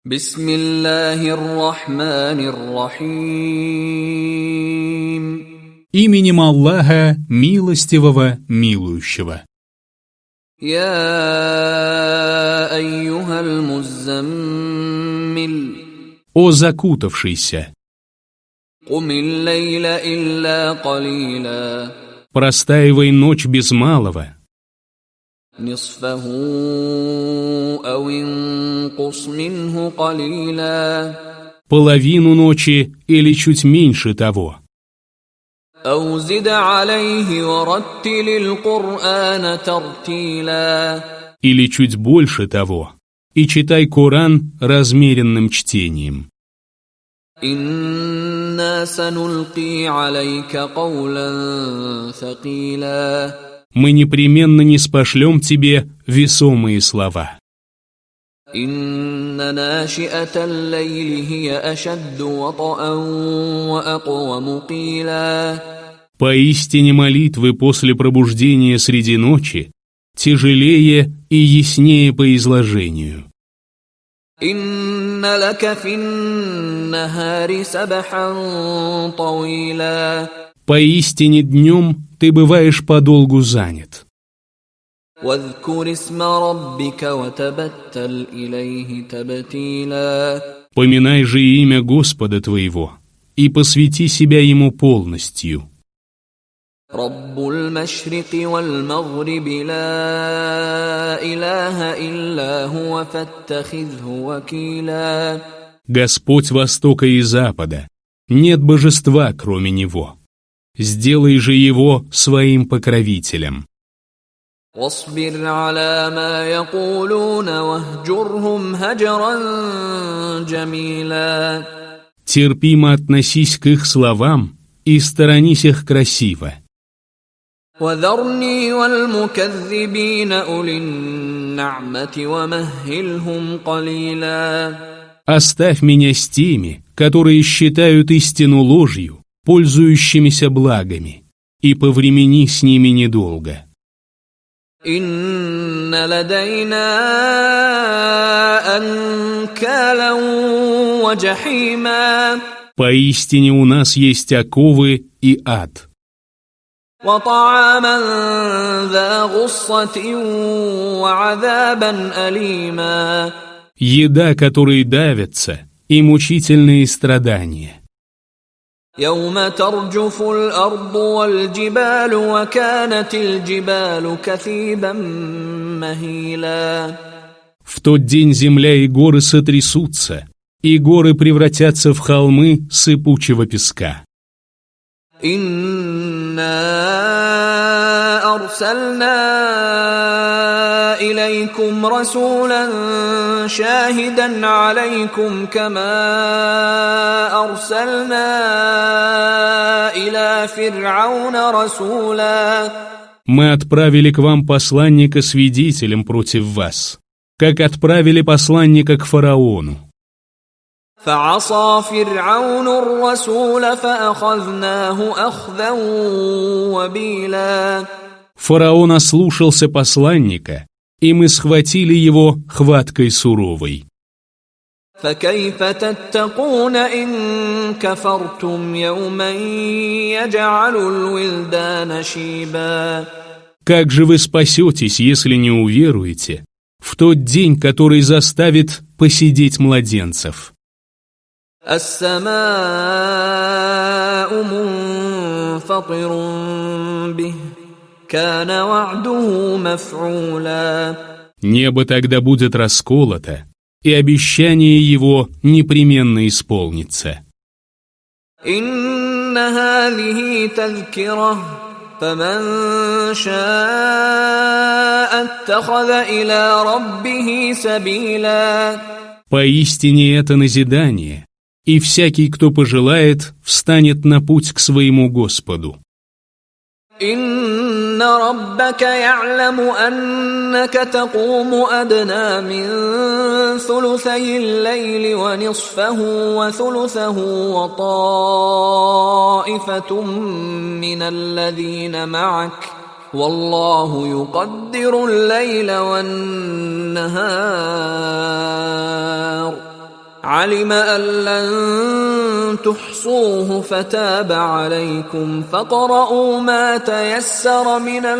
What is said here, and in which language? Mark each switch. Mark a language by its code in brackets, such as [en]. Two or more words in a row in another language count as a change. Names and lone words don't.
[ar] بسم الله الرحمن الرحيم. [ru] Именем Аллаха, милостивого, милующего. [ar] يا أيها المزمل. [ru] О закутавшийся! [ar] قم الليل إلا قليلا. [ru] Простаивай ночь без малого. [ar] نصفه أو انقص منه قليلا. [ru] Половину ночи или чуть меньше того. [ar] أو زد عليه ورتل القرآن ترتيلا. [ru] Или чуть больше того. И читай Коран размеренным чтением. [ar] إنا سنلقي عليك قولا ثقيلا. [ru] Мы непременно ниспошлем тебе весомые слова. [ar] إن ناشئة الليل هي أشد وطئا وأقوم قيلا. [ru] Поистине молитвы после пробуждения среди ночи тяжелее и яснее по изложению. [ar] إن لك في النهار سبحا طويلا. [ru] Поистине днем ты бываешь подолгу занят. [ar] واذكر اسم ربك وتبتل إليه تبتيلا. [ru] Поминай же имя Господа твоего и посвяти себя Ему полностью. [ar] رب المشرق والمغرب لا إله إلا هو فاتخذه وكيلا. [ru] Господь Востока и Запада, нет божества, кроме Него. Сделай же Его своим покровителем. [ar] واصبر على ما يقولون واهجرهم هجرا جميلا. [ru] Терпимо относись к их словам и сторонись их красиво. [ar] وذرني والمكذبين أولي النعمة ومهلهم قليلا. [ru] Оставь меня с теми, которые считают истину ложью, пользующимися благами, и повремени с ними недолго. [ar] إن لدينا أنكالا وجحيما. [ru] Поистине у нас есть оковы и ад. [ar] وطعاما ذا غصة وعذابا أليما. [ru] Еда, которой давятся, и мучительные страдания. [ar] يوم ترجف الأرض والجبال وكانت الجبال كثيبا مهيلا. [ru] В тот день земля и горы сотрясутся, и горы превратятся в холмы сыпучего песка. [ar] إنا أرسلنا إليكم رسولا شاهدا عليكم كما أرسلنا إلى فرعون رسولا. [ru] Мы отправили к вам посланника-свидетелем против вас, как отправили посланника к фараону. [ar] فعصى فرعون الرسول فأخذناه أخذا وبيلا. [ru] Фараон ослушался посланника, и мы схватили его хваткой суровой. [ar] فكيف تتقون إن كفرتم يوما يجعل الولدان شيبا. [ru] Как же вы спасетесь, если не уверуете, в тот день, который заставит посидеть младенцев? [ar] السماء منفطر به كان وعده مفعولا. [ru] Небо тогда будет расколото, и обещание его непременно исполнится. [ar] إن هذه تذكرة فمن شاء اتخذ إلى ربه سبيلا. [ru] Поистине это назидание, и всякий, кто пожелает, встанет на путь к своему Господу. [ar] إن ربك يعلم أنك تقوم أدنى من ثلثي الليل ونصفه وثلثه وطائفة من الذين معك والله يقدر الليل والنهار علم أن لن تحصوه فتاب عليكم فاقرؤوا ما تيسر من